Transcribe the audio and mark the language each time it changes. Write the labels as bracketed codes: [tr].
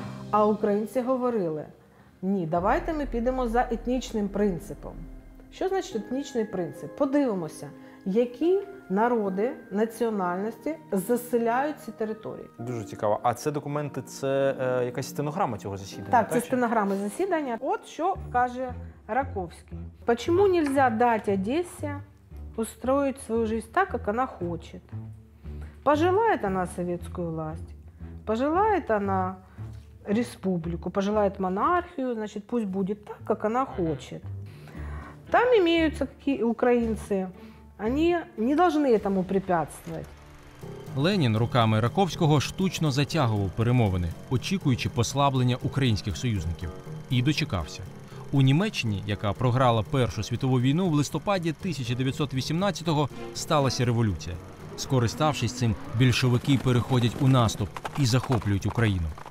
[uk] А українці говорили: ні, давайте ми підемо за етнічним принципом. Що значить етнічний принцип? Подивимося, які народи, національності заселяють ці території. Дуже цікаво. А це документи, це якась стенограма цього засідання? Так, це стенограма засідання. От що каже Раковський. [ru] Почему нельзя дать Одессе устроить свою жизнь так, как она хочет? Пожелает она советскую власть, пожелает она республику, пожелает монархию, значит, пусть будет так, как она хочет. Там имеются украинцы, они не должны этому препятствовать. [uk] Ленін руками Раковського штучно затягував перемовини, очікуючи послаблення українських союзників. І дочекався. У Німеччині, яка програла Першу світову війну, в листопаді 1918-го сталася революція. Скориставшись цим, більшовики переходять у наступ і захоплюють Україну.